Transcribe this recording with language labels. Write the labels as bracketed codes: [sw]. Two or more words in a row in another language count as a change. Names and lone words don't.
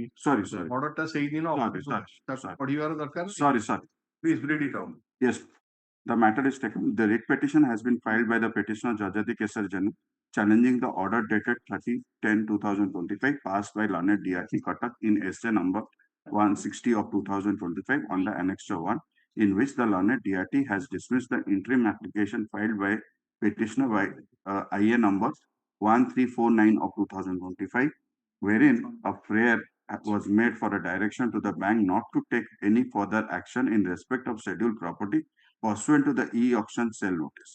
[en] Sorry, sorry. [or] ଅର୍ଡର ଟା ସେଇ ଦିନ [en] Sorry, sorry, [or] ତାକୁ [en] sorry. [or] ପଢିବାର ଦରକାର [en] Sorry. ପ୍ଲିଜ read it out. Yes, the matter is taken. The writ petition has been filed by the petitioner Jajati Kesar Janu challenging the order dated 30/10/2025 passed by Lanet DRT Cuttack in SA number 160 of 2025 on the Annexure 1, in which the Lanet DRT has dismissed the interim application filed by petitioner by IA number 1349 of 2025, wherein a prayer was made for a direction to the bank not to take any further action in respect of scheduled property pursuant to the e-auction sale notice.